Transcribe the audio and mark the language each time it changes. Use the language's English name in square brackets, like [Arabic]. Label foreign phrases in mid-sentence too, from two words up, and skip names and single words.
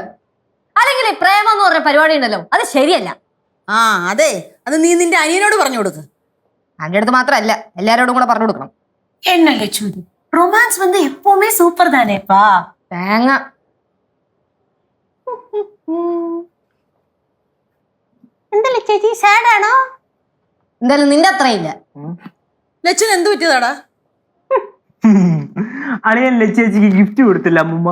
[Malayalam] അല്ലെങ്കിൽ പ്രേമം എന്ന് പറഞ്ഞ പരിപാടി ഉണ്ടല്ലോ, അത് ശരിയല്ല. ആ അതെ, അത് നീ നിന്റെ അനിയനോട് പറഞ്ഞു കൊടുക്ക്. എൻ്റെ അടുത്ത് മാത്രമല്ല, എല്ലാരോടും കൂടെ പറഞ്ഞു കൊടുക്കണം. [Tamil] என்ன லட்சு, ரொமான்ஸ் வந்து எப்பவுமே சூப்பர் தானேப்பா. [Malayalam] തേങ്ങ. എന്തല്ലേ ചേച്ചി, സാഡ് ആണോ? എന്തായാലും നിന്റെ അത്രയില്ല. ലച്ചുന് എന്തു പറ്റിയതാടാ? അളിയൻ ചേച്ചിക്ക് ഗിഫ്റ്റ് കൊടുത്തില്ല അമ്മൂമ്മ.